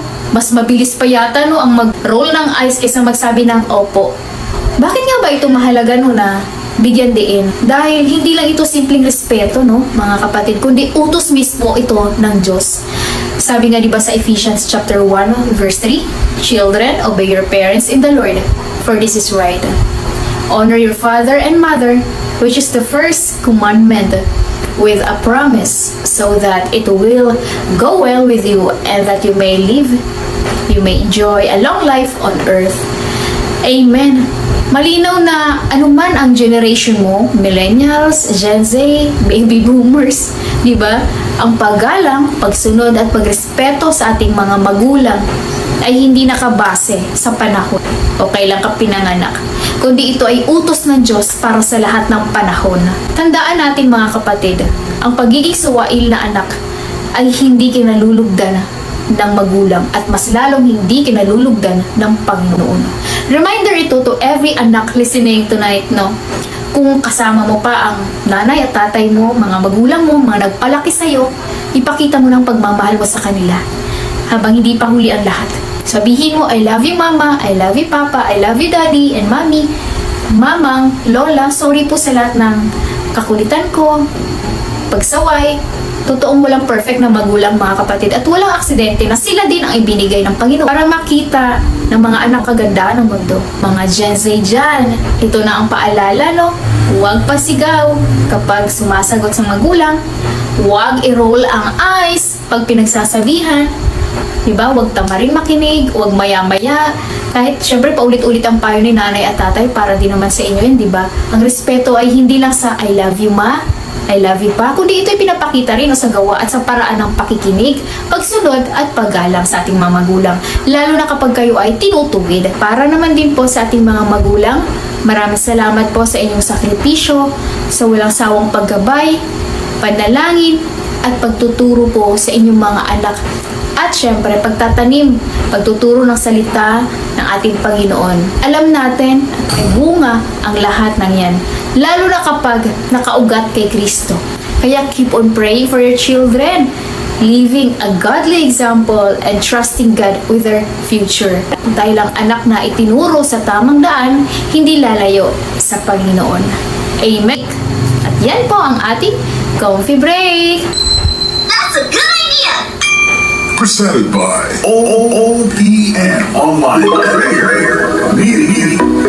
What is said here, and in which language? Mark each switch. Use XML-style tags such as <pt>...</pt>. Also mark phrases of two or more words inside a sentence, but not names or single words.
<tl>Mas mabilis pa yata, no, ang mag-roll ng eyes kaysa magsabi ng opo. Bakit nga ba ito mahalaga, no, na bigyan diin? Dahil hindi lang ito simpleng respeto, no, mga kapatid, kundi utos mismo ito ng Diyos. Sabi nga diba sa</tl> <en>Ephesians chapter 1 verse 3, Children, obey your parents in the Lord, for this is right. Honor your father and mother, which is the first commandment, with a promise, so that it will go well with you and that you may live, you may enjoy a long life on earth. Amen.</en> <tl>Malinaw na anuman ang generation mo, millennials, Gen Z,</tl> <en>baby boomers,</en> <tl>di ba? Ang paggalang, pagsunod at pagrespeto sa ating mga magulang ay hindi nakabase sa panahon o kailan ka pinanganak, kundi ito ay utos ng Diyos para sa lahat ng panahon. Tandaan natin mga kapatid, ang pagiging suwail na anak ay hindi kinalulugdan ng magulang at mas lalong hindi kinalulugdan ng Panginoon.</tl> <en>Reminder ito to every anak listening tonight, no?</en> <tl>Kung kasama mo pa ang nanay at tatay mo, mga magulang mo, mga nagpalaki sa'yo, ipakita mo ng pagmamahal mo sa kanila habang hindi pa huli ang lahat. Sabihin mo,</tl> <en>I love you mama, I love you papa, I love you daddy and mommy,</en> <tl>mamang, lola, sorry po sa lahat ng kakulitan ko, pagsaway. Totoong walang perfect na magulang mga kapatid at walang aksidente na sila din ang ibinigay ng Panginoon para makita ng mga anak kagandaan ng mundo. Mga Gen Z dyan, ito na ang paalala, no? Huwag pasigaw kapag sumasagot sa magulang. Huwag i-roll ang eyes pag pinagsasabihan. Diba? Huwag tamaring makinig, huwag maya-maya. Kahit syempre paulit-ulit ang payo ni nanay at tatay para din naman sa inyo yun, diba? Ang respeto ay hindi lang sa</tl> <en>I love you ma, I love you pa,</en> <tl>kundi ito'y pinapakita rin sa gawa at sa paraan ng pakikinig, pagsunod at paggalang sa ating mga magulang. Lalo na kapag kayo ay tinutuwid. Para naman din po sa ating mga magulang, maraming salamat po sa inyong sakripisyo, sa walang sawang paggabay, panalangin, at pagtuturo po sa inyong mga anak. At syempre, pagtatanim, pagtuturo ng salita ng ating Panginoon. Alam natin, ay bunga ang lahat ng yan. Lalo na kapag nakaugat kay Kristo.</tl> <en>Kaya keep on praying for your children, living a godly example and trusting God with their future.</en> <tl>Dahil ang anak na itinuro sa tamang daan, hindi lalayo sa Panginoon. Amen. At yan po ang ating Comfy Break.</tl> <en>That's a good idea! Presented by OPM Online Prayer Meeting.</en>